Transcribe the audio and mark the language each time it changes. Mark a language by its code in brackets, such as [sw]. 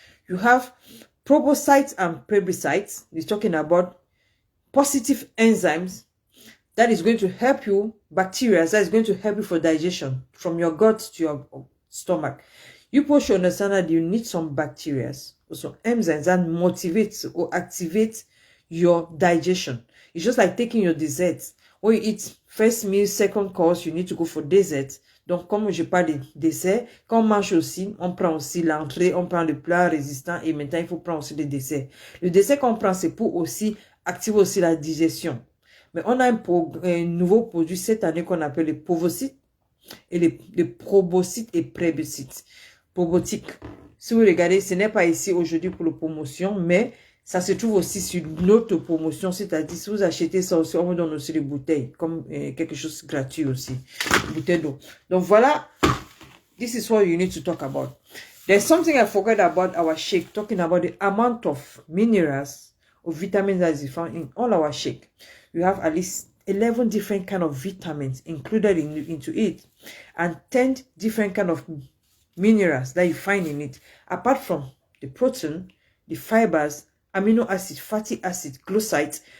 [en] You have probiotics and prebiotics. It's talking about positive enzymes that is going to help you, bacteria that is going to help you for digestion from your gut to your stomach. You should understand that you need some bacteria, some enzymes that motivate or activate your digestion. It's just like taking your desserts. When you eat first meal, second course, you need to go for dessert. [fr] Donc, comme je parle de dessert, quand on mange aussi, on prend aussi l'entrée, on prend le plat résistant et maintenant, il faut prendre aussi le dessert. Le dessert qu'on prend, c'est pour aussi activer aussi la digestion. Mais on a un nouveau produit cette année qu'on appelle les probiotiques et les probiotiques et prébiotiques. Probiotiques. Si vous regardez, ce n'est pas ici aujourd'hui pour la promotion, mais ça se trouve aussi sur notre promotion, c'est-à-dire si vous achetez ça aussi, on vous donne aussi des bouteilles, comme quelque chose de gratuit aussi, bouteille d'eau. Donc voilà, [en] this is what you need to talk about. There's something I forgot about our shake, talking about the amount of minerals or vitamins that is found in all our shake. You have at least 11 different kind of vitamins included into it, and 10 different kind of minerals that you find in it, apart from the protein, the fibers, amino acid, fatty acid, glycosides.